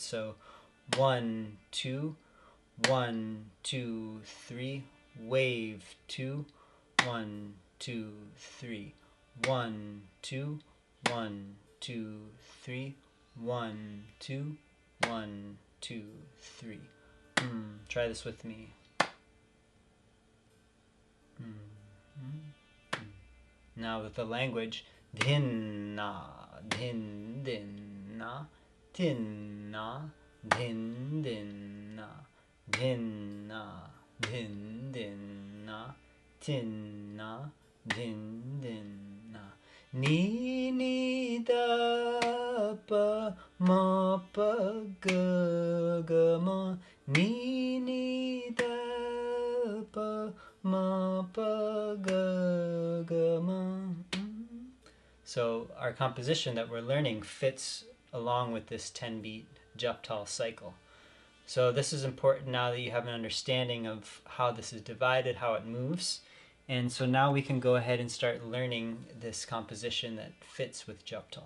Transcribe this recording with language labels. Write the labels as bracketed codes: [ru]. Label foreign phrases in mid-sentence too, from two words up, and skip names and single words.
[en] So 1, 2, 1, 2, 3, wave 2, 1, 2, 3, 1, 2, 1, 2, 3, 1, 2, 1, 2, 3. Try this with me. Now with the language, din na, din din na, din na, din din na, din na, din din na, din na, din din na. Ni ni da pa ma pa ga ga ma. Ni ni da pa ma pa ga ga ma. So our composition that we're learning fits along with this 10-beat Jhaptal cycle. So this is important now that you have an understanding of how this is divided, how it moves. And so now we can go ahead and start learning this composition that fits with Jhaptal.